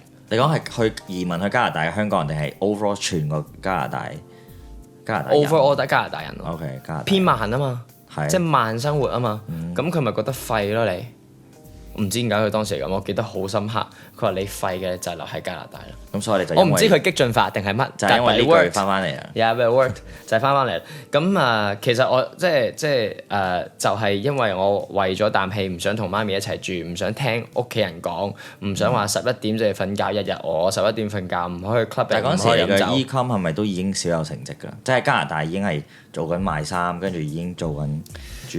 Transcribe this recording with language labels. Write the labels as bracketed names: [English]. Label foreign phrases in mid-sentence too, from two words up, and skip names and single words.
[Cantonese] 你講係去移民去加拿大嘅香港人定係 overall 全個加拿大？ overall 得加拿大人咯。 OK， 加拿大偏慢啊嘛，係即係慢生活啊嘛。咁佢咪覺得廢咯你？唔知點解佢當時係咁，我記得好深刻。佢話你廢嘅就係留喺加拿大啦。咁所以你就我唔知佢激進法定係乜，就係因為呢句翻翻嚟啊。 [English] Yeah, it worked [Cantonese] 就係翻翻嚟。咁其實我即係就係因為我為咗啖氣，唔想同媽咪一齊住，唔想聽屋企人講，唔想話11點就要瞓覺，日日我11點瞓覺，唔可以 club，但係嗰陣時你嘅唔可以飲酒。 ecom 係咪都已經少有成績㗎啦？即係加拿大已經係做緊賣衫，跟住已經做緊珠寶。